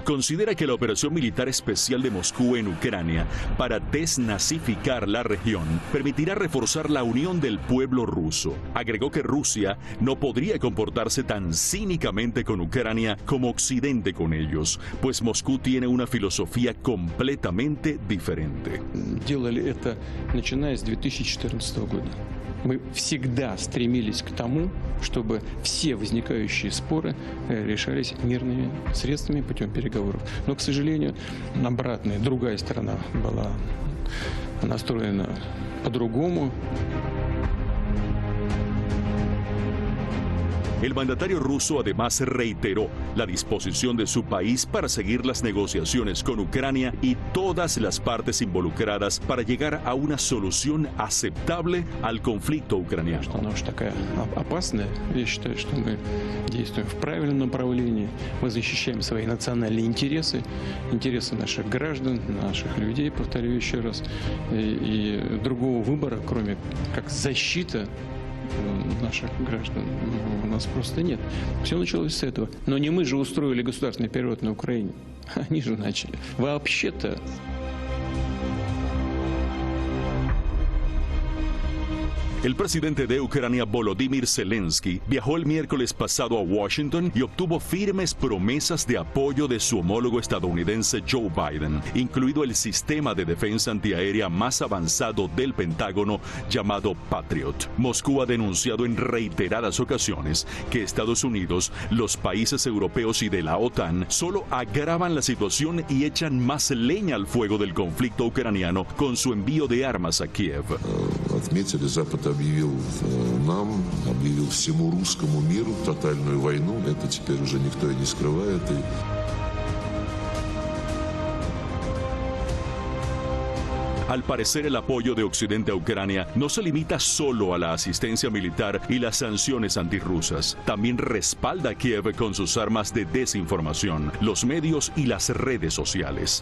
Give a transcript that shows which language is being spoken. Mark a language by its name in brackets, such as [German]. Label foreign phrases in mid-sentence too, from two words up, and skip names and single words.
[Spanish] Considera que la operación militar especial de Moscú en Ucrania para desnazificar la región permitirá reforzar la unión del pueblo ruso. Agregó que Rusia no podría comportarse tan cínicamente con Ucrania como Occidente con ellos, pues Moscú tiene una filosofía completamente diferente. [Russian] Делали это, начиная с 2014 года. Мы всегда стремились к тому, чтобы все возникающие споры решались мирными средствами путем переговоров. Но, к сожалению, обратная, другая сторона была настроена по-другому. [Spanish] El mandatario ruso además reiteró la disposición de su país para seguir las negociaciones con Ucrania y todas las partes involucradas para llegar a una solución aceptable al conflicto ucraniano. [Russian] Она уж такая опасная. Я считаю, что мы действуем в правильном направлении. Мы защищаем свои национальные интересы, интересы наших граждан, наших людей, повторю еще раз. И другого выбора, кроме как защита наших граждан, у нас просто нет. Все началось с этого. Но не мы же устроили государственный переворот на Украине. Они же начали. Вообще-то. [Spanish] El presidente de Ucrania, Volodymyr Zelensky, viajó el miércoles pasado a Washington y obtuvo firmes promesas de apoyo de su homólogo estadounidense Joe Biden, incluido el sistema de defensa antiaérea más avanzado del Pentágono llamado Patriot. Moscú ha denunciado en reiteradas ocasiones que Estados Unidos, los países europeos y de la OTAN solo agravan la situación y echan más leña al fuego del conflicto ucraniano con su envío de armas a Kiev. [Russian] Объявил нам, объявил всему русскому миру тотальную войну. Это теперь уже никто и не скрывает. [Spanish] Al parecer, el apoyo de Occidente a Ucrania no se limita solo a la asistencia militar y las sanciones antirrusas. También respalda a Kiev con sus armas de desinformación, los medios y las redes sociales.